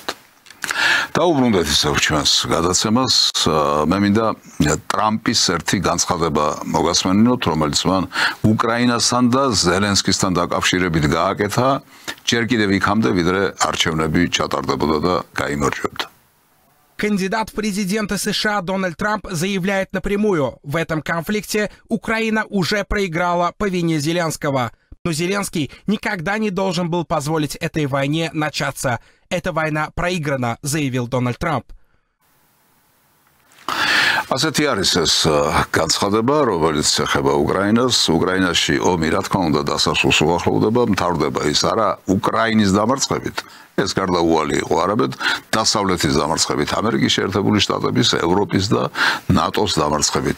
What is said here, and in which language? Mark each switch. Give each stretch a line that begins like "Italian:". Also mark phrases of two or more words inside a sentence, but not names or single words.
Georgian: დაუბრუნდეთ ისევ ჩვენს გადაცემას, მე მინდა ტრამპის ერთი განცხადება მოგასმენინოთ, რომელიც მან უკრაინასთან და ზელენსკისთან დაკავშირებით გააკეთა, ჯერ კიდევ იქამდე, ვიდრე არჩევნები ჩატარდებოდა და გაიმარჯვებდა.
Russian: Кандидат в президенты США Дональд Трамп заявляет напрямую, в этом конфликте Украина уже проиграла по вине Зеленского. Но Зеленский никогда не должен был позволить этой войне начаться. Эта война проиграна, заявил Дональд Трамп.
Georgian: ასეთი არის ეს განცხადება, რომელიც ეხება უკრაინას. უკრაინაში ომი, რა თქმა უნდა, დასასრულს უახლოვდება, მთავრდება ის არა უკრაინის დამარცხებით. ეს გარდაუვალი იყო არაბეთ, დასავლეთის დამარცხებით, ამერიკის შეერთებული შტატების, ევროპის და ნატოს დამარცხებით.